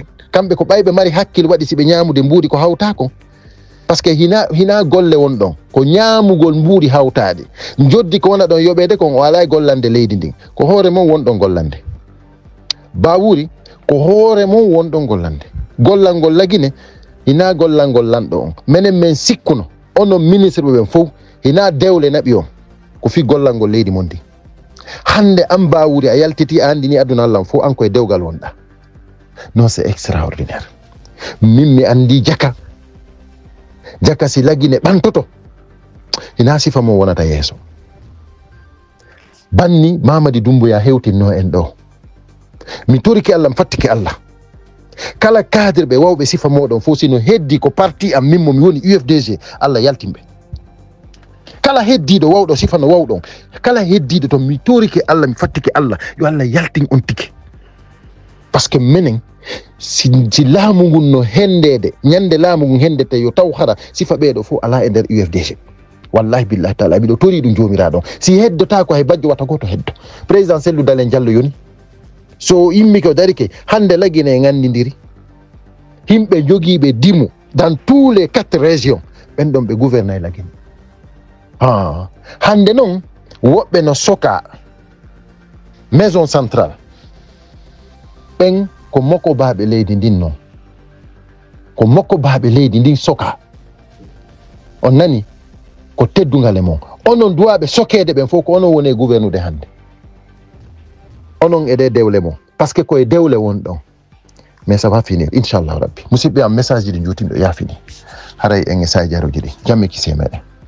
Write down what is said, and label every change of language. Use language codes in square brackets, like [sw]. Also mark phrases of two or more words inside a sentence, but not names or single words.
[ff] Kamɓe ko ɓayɓe mari hakkil waɗi si ɓe ñamude mbuudi ko hawta kon, [fr] par ce que [ff] hina golle won ɗon ko ñamugol mbuudi hawtade, joddi ko wona ɗon yoɓede kon o ala e gollande leydi ndin, ko hoore mon wonɗon gollande. Bawuri ko hoore mon wonɗon gollande, gollal ngol Lagine hina gollal ngol lanɗo on, menen men sikkuno onon ministre ɓe ɓen fof hina dewle naɓi on ko fi gollal ngol leydi mon ndi. Hande an Bawuri a yaltiti a andini aduna Allah fof an koye dewgal wonɗa. Non, [fr] c'est extraordinaire. [ff] Min mi andi jaka si Lagine ɓantoto hina sifa mo wonata yeeso. Banni Mamadi Doumbouya hewtinno en ɗo, mi toriki Allah mi fattike Allah, kala cadre ɓe wawɓe sifa moɗon fof sino heddi ko parti am min mo mi woni UFDG, Allah yaltimɓe. Kala heddiɗo wawɗo sifa no wawɗon, kala heddiɗo to mi toriki Allah mi fattike Allah yo Allah yaltin on tike. [fr] Parce que [ff] menen si laamu ngun no hendede ñande laamu ngun hendete yo taw hara sifa ɓeeɗo fof ala e nder UFDG. [ar] والله بالله [ff] taala miɗo tori ɗum jomiraɗo, si heddota ko hay bajjo wata goto heddo. Président Cellou Dalein Diallo yoni so immi ko darike hande Lagine e gandidiri himɓe jogiiɓe dimu [fr] dans tous les 4 régions, [ff] ɓen ɗon ɓe gouverne e Lagine. Hande noon woɓɓe no soka [fr] maison centrale [ff] ɓen ko moko baaɓe leydi ndin noon, ko moko baaɓe leydi ndin soka. On nani ko teddungal e mon, onon duwaɓe sokede ɓen fof ko onon woni e gouvernude hande, onon ede dewle mon, [fr] par ce que [ff] koye dewle won ɗon. [fr] Mais ça va finir [ar] إن شاء الله ربي. [fr] Musidɓe am message ji ɗi juutinɗo yaafini haray en e saji jaroji ɗi, jamme kise meɗen.